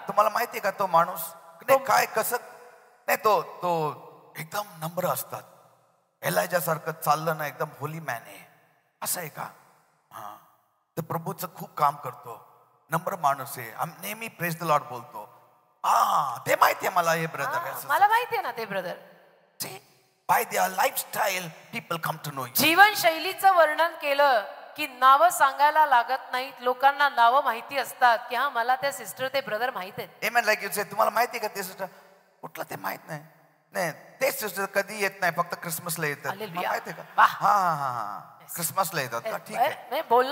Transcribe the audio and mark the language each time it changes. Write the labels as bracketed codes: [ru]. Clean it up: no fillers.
[mr] तुम्हाला माहिती आहे का तो माणूस काय कसं नाही, तो एकदम नम्र असतात. एलायजा सारखं चाललं ना, एकदम होली मॅन आहे, असं आहे का? हा, तो प्रभूचं खूप काम करतो, नम्र माणूस आहे, नेहमी [en] praise the lord [mr] बोलतो. ते माहिती आहे मला, हे ब्रदर, मला माहिती आहे ना ते brother. [en] By their lifestyle people come to know you. [mr] जीवनशैलीचं वर्णन केलं की नावं सांगायला लागत नाहीत, लोकांना नावं माहिती असतात की हा मला त्या सिस्टर ते ब्रदर माहित आहेत. [en] Amen. Like you say, [mr] तुम्हाला माहिती आहे का ते सिस्टर, कुठलं ते माहित नाही. नाही, ते सिस्टर कधी येत नाही, फक्त क्रिसमसला येतात. माहिती आहे का? हा, क्रिसमसला येतात का? ठीक आहे.